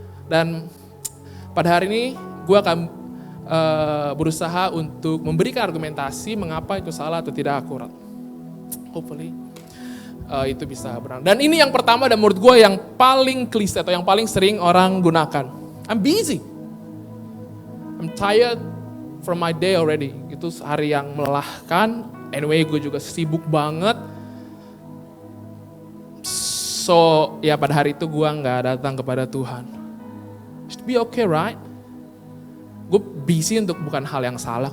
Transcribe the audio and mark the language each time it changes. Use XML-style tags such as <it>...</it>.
<id>Dan pada hari ini gue akan berusaha untuk memberikan argumentasi mengapa itu salah atau tidak akurat. Hopefully itu bisa benar. Dan ini yang pertama dan menurut gue yang paling klise atau yang paling sering orang gunakan.</id> <en>I'm busy. I'm tired from my day already.</en> <id>Itu hari yang melelahkan. Anyway, gue juga sibuk banget. So, ya pada hari itu gue gak datang kepada Tuhan.</id> <en>Should be okay, right?</en> <id>Gue busy untuk bukan hal yang salah.</id>